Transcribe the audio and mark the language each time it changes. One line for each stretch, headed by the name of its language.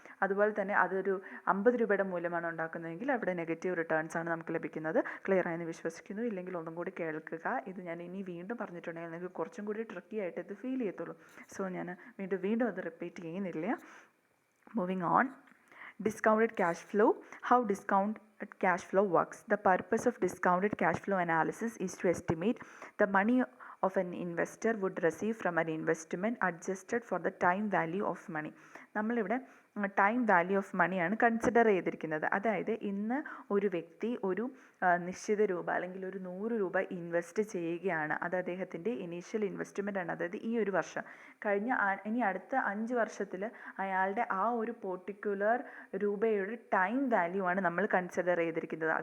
Malayalam: അതുപോലെ തന്നെ അതൊരു 50 രൂപയുടെ മൂല്യമാണ് ഉണ്ടാക്കുന്നതെങ്കിൽ അവിടെ നെഗറ്റീവ് റിട്ടേൺസ് ആണ് നമുക്ക് ലഭിക്കുന്നത്. ക്ലിയർ ആയെന്ന് വിശ്വസിക്കുന്നു. ഇല്ലെങ്കിൽ ഒന്നും കൂടി കേൾക്കുക. ഇത് ഞാൻ ഇനി വീണ്ടും പറഞ്ഞിട്ടുണ്ടെങ്കിൽ നിങ്ങൾക്ക് കുറച്ചും കൂടി ട്രിക്കി ആയിട്ട് ഇത് ഫീൽ ചെയ്യത്തുള്ളൂ. സോ ഞാൻ വീണ്ടും അത് റിപ്പീറ്റ് ചെയ്യുന്നില്ല.
English: Moving on. Discounted cash flow. How discounted cash flow works. The purpose of discounted cash flow analysis is to estimate the money of an investor would receive from an investment adjusted for the time value of money.
Malayalam: നമ്മളിവിടെ time value of മണിയാണ് consider ചെയ്തിരിക്കുന്നത്. അതായത് ഇന്ന് ഒരു വ്യക്തി ഒരു നിശ്ചിത രൂപ അല്ലെങ്കിൽ ഒരു 100 രൂപ ഇൻവെസ്റ്റ് ചെയ്യുകയാണ്. അത് അദ്ദേഹത്തിൻ്റെ ഇനീഷ്യൽ ഇൻവെസ്റ്റ്മെൻ്റ് ആണ്. അതായത് ഈ ഒരു വർഷം ഇനി അടുത്ത 5 വർഷത്തിൽ അയാളുടെ ആ ഒരു പെർട്ടിക്കുലർ രൂപയുടെ ടൈം വാല്യൂ ആണ് നമ്മൾ കൺസിഡർ ചെയ്തിരിക്കുന്നത്.